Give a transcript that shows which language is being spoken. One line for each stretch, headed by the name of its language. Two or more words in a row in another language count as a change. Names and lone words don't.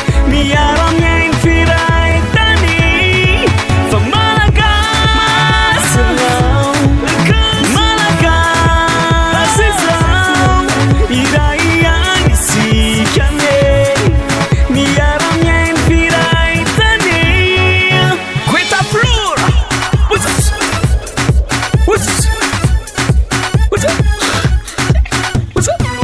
Malagasy: Miara-miaina firaitane. Fa malagasy ianao. Malagasy izao. Iray ihany isika ne. Miara-miaina firaitane.
English: Goeta flora. What's up? What's up? What's up? What's up?